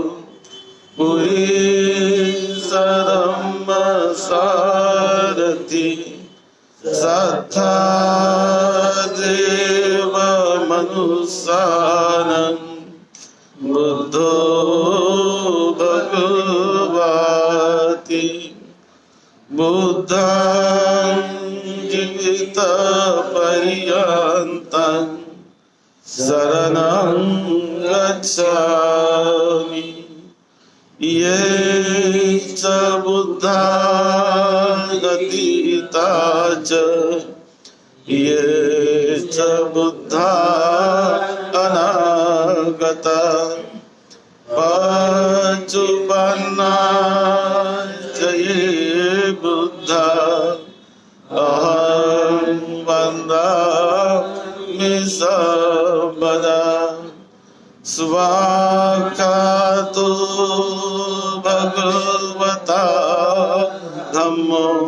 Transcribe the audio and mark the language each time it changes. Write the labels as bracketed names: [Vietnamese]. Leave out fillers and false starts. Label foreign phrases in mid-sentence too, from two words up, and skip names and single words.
[Pali] पुरीशधम्म सारथि सत्था देव मनुष्यानं बुद्धो भगवति बुद्धं जीवितपर्यन्तं शरणं गच्छामि ये च बुद्धा गतिता च ये च बुद्धा अनागता पचुपन्ना च ये बुद्धा अहं वन्दामि सर्वदा स्वाक्षातो भगवता धम्मो